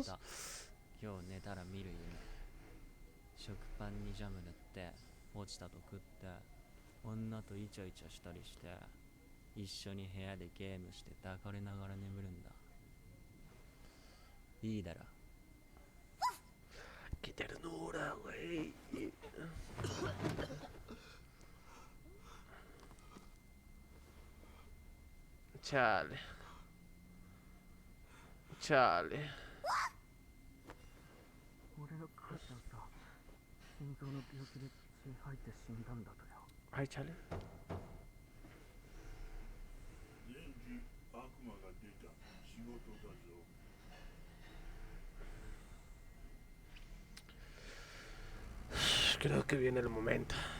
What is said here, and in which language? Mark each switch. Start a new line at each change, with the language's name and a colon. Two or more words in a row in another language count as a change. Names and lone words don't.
Japanese: 決めた。今日寝たら見る夢。食パンにジャム塗って落ちたと食って女とイチャイチャしたりして一緒に部屋でゲームして抱かれながら眠るんだ。いいだろ。
Spanish: Qué ternura, güey. Chale. Chale.
Japanese: 俺の母ちゃんさ、心臓の病気で血吐いて死んだんだとよ。
Spanish: Ay, chale.
Japanese: デンジ、悪魔が出た。仕事だぞ。
Spanish: Creo que viene el momento.